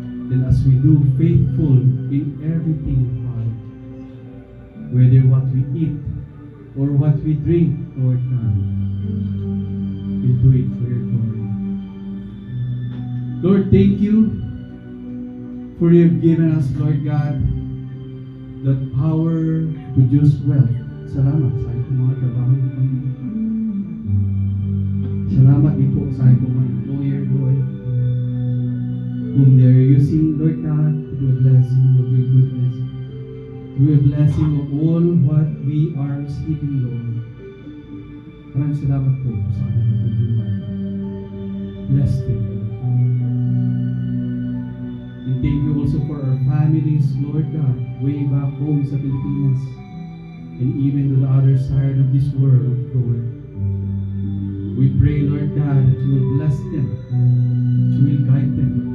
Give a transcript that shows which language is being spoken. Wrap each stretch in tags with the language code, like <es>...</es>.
<en>Then as we do faithful in everything, Father, whether what we eat or what we drink, Lord God, we do it for your glory. Lord, thank you for you have given us, Lord God, that power to produce wealth.</en> <tl>Salamat sa aking mga trabaho, Panginoon. Salamat din po sa aking mga employer,</tl> <en>Lord, whom they are using, Lord God, to do a blessing of your goodness, to do a blessing of all what we are receiving, Lord.</en> <tl>Maraming salamat po sa aking mga buhay.</tl> <en>Bless them, Lord. And thank you also for our families, Lord God, way back home</en> <tl>sa Pilipinas,</tl> <en>and even to the other side of this world, Lord. We pray, Lord God, that you will bless them, that you will guide them.</en>